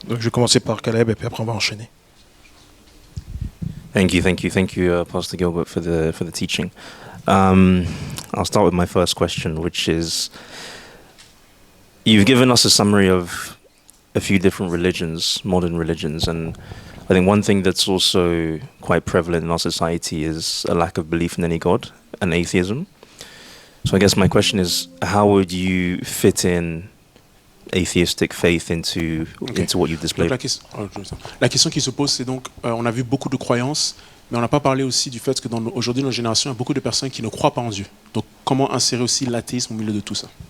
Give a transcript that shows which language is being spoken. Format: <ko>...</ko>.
<fr>Donc je vais commencer par Caleb et puis après on va enchaîner.</fr> <en>Thank you, Pastor Gilbert, for the teaching. I'll start with my first question, which is, you've given us a summary of a few different religions, modern religions, and I think one thing that's also quite prevalent in our society is a lack of belief in any God and atheism. So I guess my question is, how would you fit in atheistic faith into what you've</en> <fr>Donc,</fr> <en>displayed?</en> <fr>la question qui se pose, c'est donc, on a vu beaucoup de croyances, mais on n'a pas parlé aussi du fait que aujourd'hui, dans notre génération, il y a beaucoup de personnes qui ne croient pas en Dieu. Donc, comment insérer aussi l'athéisme au milieu de tout ça?</fr>